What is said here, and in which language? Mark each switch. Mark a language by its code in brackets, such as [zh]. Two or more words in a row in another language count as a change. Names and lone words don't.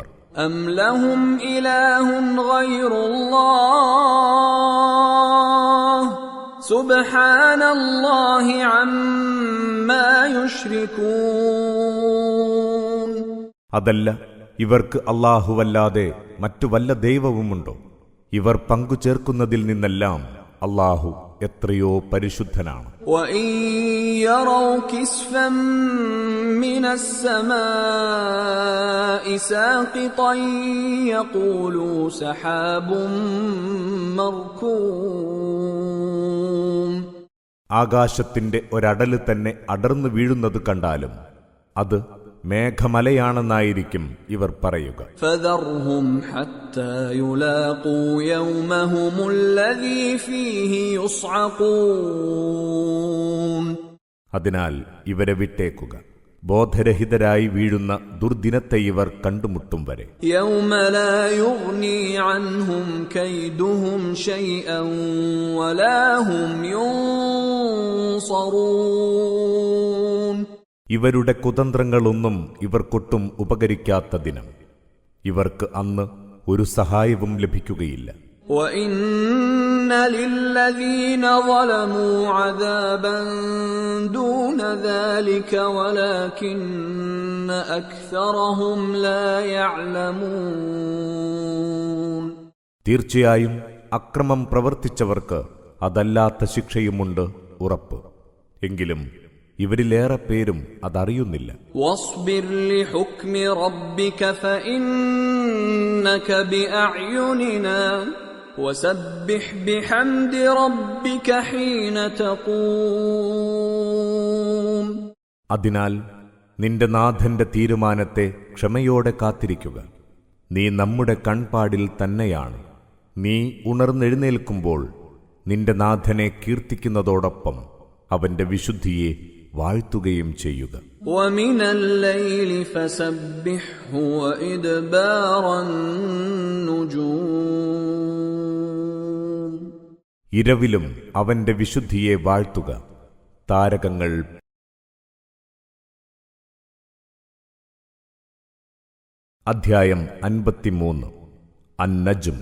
[ar] أم لهم إله غير الله سبحان الله عما يشركون [ml] അതല്ല, ഇവർക്ക് അല്ലാഹുവല്ലാതെ മറ്റു വല്ല ദൈവവുമുണ്ടോ? ഇവർ പങ്കുചേർക്കുന്നതിൽ നിന്നെല്ലാം അല്ലാഹു എത്രയോ പരിശുദ്ധനാണ്. [ar] وَإِن يَرَوْا كِسْفًا مِّنَ السَّمَاءِ سَاقِطًا يَقُولُوا سَحَابٌ مَّرْكُومٌ [ml] ആകാശത്തിന്റെ ഒരടല് തന്നെ അടർന്നു വീഴുന്നത് കണ്ടാലും അത് മേഘമലയാണെന്നായിരിക്കും ഇവർ പറയുക. [ar] فَذَرْهُمْ حَتَّى يُلَاقُوا يَوْمَهُمُ الَّذِي فِيهِ يُصْعَقُونَ [ml] അതിനാൽ ഇവരെ വിട്ടേക്കുക. ബോധരഹിതരായി വീഴുന്ന ദുർദിനത്തെ ഇവർ കണ്ടുമുട്ടും വരെ. [ar] يَوْمَ لَا يُغْنِي عَنْهُمْ كَيْدُهُمْ شَيْئًا وَلَا هُمْ يُنصَرُونَ [ml] ഇവരുടെ കുതന്ത്രങ്ങളൊന്നും ഇവർക്കൊട്ടും ഉപകരിക്കാത്ത ദിനം. ഇവർക്ക് അന്ന് ഒരു സഹായവും ലഭിക്കുകയില്ല. [ar] وَإِنَّ لِلَّذِينَ ظَلَمُوا عَذَابًا دُونَ ذَلِكَ وَلَكِنَّ أَكْثَرَهُمْ لَا يَعْلَمُونَ [ml] തീർച്ചയായും അക്രമം പ്രവർത്തിച്ചവർക്ക് അതല്ലാത്ത ശിക്ഷയുമുണ്ട്, ഉറപ്പ്. എങ്കിലും ഇവരിലേറെ പേരും അതറിയുന്നില്ല. [ar] وَاصْبِرْ لِحُكْمِ رَبِّكَ فَإِنَّكَ بِأَعْيُنِنَا وَسَبِّحْ بِحَمْدِ رَبِّكَ حِينَ تَقُومُ [ml] അതിനാൽ നിന്റെ നാഥന്റെ തീരുമാനത്തെ ക്ഷമയോടെ കാത്തിരിക്കുക. നീ നമ്മുടെ കൺപാടിൽ തന്നെയാണ്. നീ ഉണർന്നെഴുന്നേൽക്കുമ്പോൾ നിന്റെ നാഥനെ കീർത്തിക്കുന്നതോടൊപ്പം അവന്റെ വിശുദ്ധിയെ വാഴ്ത്തുകയും ചെയ്യുക. [ar] وَمِنَ اللَّيْلِ فَسَبِّحْهُ وَإِدْبَارَ النُّجُومِ [ml] ഇരവിലും അവന്റെ വിശുദ്ധിയെ വാഴ്ത്തുക. താരകങ്ങൾ അധ്യായം 53 അൻ-നജ്ം.